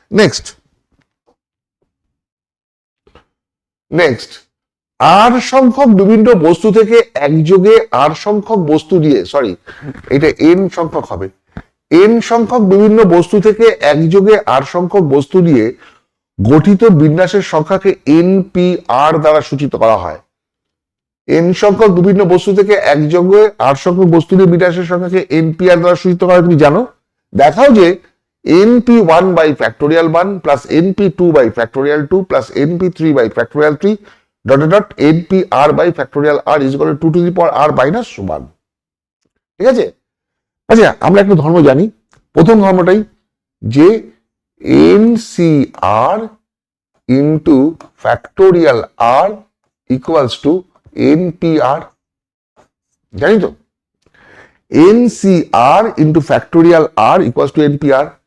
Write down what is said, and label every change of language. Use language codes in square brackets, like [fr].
[bn] Next আর সংখ্যক বিভিন্ন বস্তু থেকে একযোগে আর সংখ্যক বস্তু দিয়ে, সরি এটা n সংখ্যক হবে, n সংখ্যক বিভিন্ন বস্তু থেকে একযোগে আর সংখ্যক বস্তু দিয়ে গঠিত বিন্যাসের সংখ্যাকে NPR দ্বারা সূচিত করা হয়। n সংখ্যক বিভিন্ন বস্তু থেকে একযোগে আর সংখ্যক বস্তু দিয়ে বিন্যাসের সংখ্যাকে NPR দ্বারা সূচিত করা হয়। তুমি জানো, দেখাও যে [en] NP1 by factorial 1 plus NP2 by factorial 2 plus NP3 by factorial 3 dot dot NPR by factorial R is equal to 2 to the power R minus 1। ঠিক আছে, [bn] আচ্ছা, আমরা একটা ধর্ম জানি, প্রথম ধর্মটাই যে NCR into factorial R equals to NPR, জানি তো? NCR into factorial R equals to NPR।